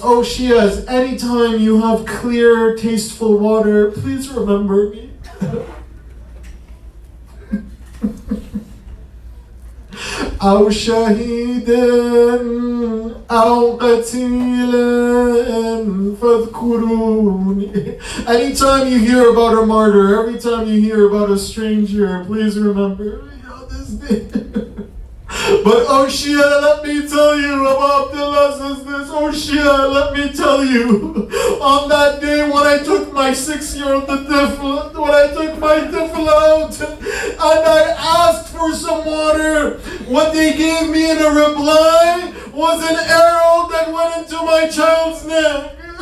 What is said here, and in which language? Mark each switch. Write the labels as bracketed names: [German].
[English] Oh Shias, anytime you have clear, tasteful water, please remember me. [Arabic] أو شهيدا أو قتيلا فاذكروني. [English] Anytime you hear about a martyr, every time you hear about a stranger, please remember me on this day. But oh Shia, let me tell you, Abu Abdullah says this, oh Shia, let me tell you, on that day when I took my 6-year-old tifl, when I took my tifl out and I asked for some water, what they gave me in a reply was an arrow that went into my child's neck.